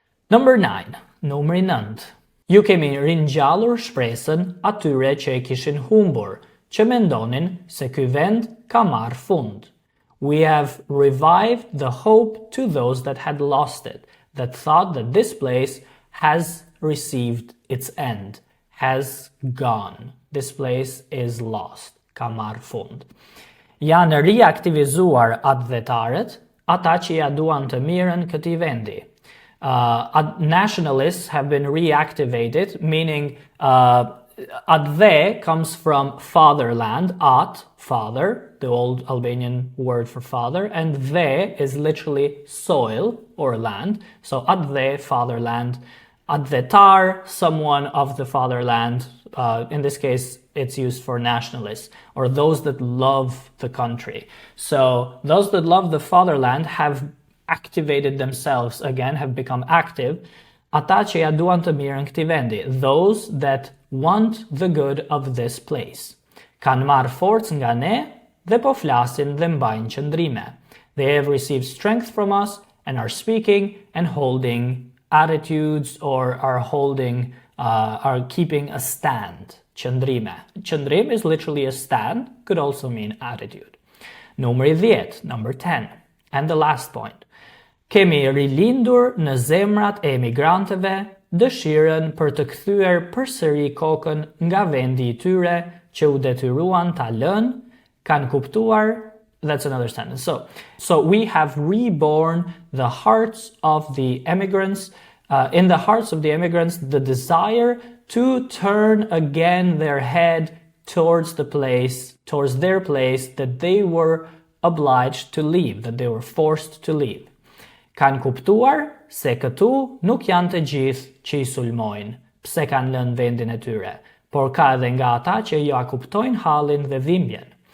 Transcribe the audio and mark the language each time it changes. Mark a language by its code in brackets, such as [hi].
[en] Number 9, [sq] numri 9. Ju kemi ringjallur shpresën atyre që e kishin humbur, që mendonin se ky vend ka marrë fund. [en] We have revived the hope to those that had lost it, that thought that this place has received its end, has gone. This place is lost, [sq] ka marrë fund. Janë reaktivizuar atdhetarët, ata që ja duan të mirën këtij vendi. [en] Nationalists have been reactivated, meaning Adve comes from fatherland, at, father, the old Albanian word for father, and ve is literally soil or land. So Adve, fatherland, advetar, someone of the fatherland. In this case, it's used for nationalists, or those that love the country. So those that love the fatherland have activated themselves again, have become active. [sq] Ata që ja duan të mirën këtij vendi, [en] those that want the good of this place. [sq] Kanë marrë forcë nga ne dhe po flasin dhe mbajnë qëndrime. [en] They have received strength from us and are speaking and holding attitudes or are keeping a stand. Qëndrime. Qëndrim is literally a stand, could also mean attitude. [sq] Numri 10, [en] number 10. And the last point. [sq] Kemi rilindur në zemrat e emigrantëve dëshirën për të kthyer përsëri kokën nga vendi I tyre që u detyruan ta lënë, kanë kuptuar. [en] That's another sentence. So we have reborn the hearts of the immigrants, in the hearts of the immigrants, the desire to turn again their head towards their place that they were obliged to leave, that they were forced to leave. [sq] Kanë kuptuar se këtu nuk janë të gjithë që I sulmojnë, pse kanë lënë vendin e tyre, por ka edhe nga ata që ja kuptojnë hallin dhe dhimbjen.